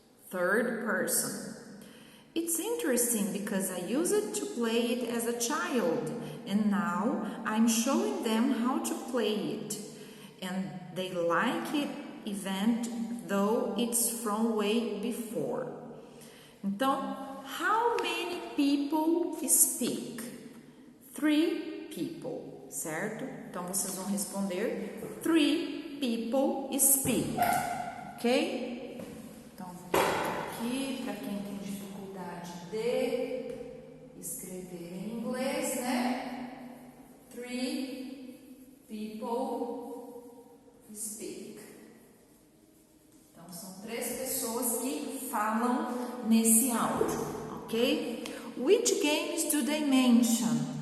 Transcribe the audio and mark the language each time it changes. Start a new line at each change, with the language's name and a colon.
English: Third person. It's interesting because I used to play it as a child and now I'm showing them how to play it. And they like it event though it's from way before. Então, how many people speak? 3 people, certo?
Portuguese: Então, vocês vão responder
English: 3 people speak,
Portuguese: ok? Então, vou colocar aqui para quem tem dificuldade de escrever em inglês, né?
English: 3 people speak.
Portuguese: Então, são 3 pessoas que falam nesse áudio, ok?
English: Which games do they mention?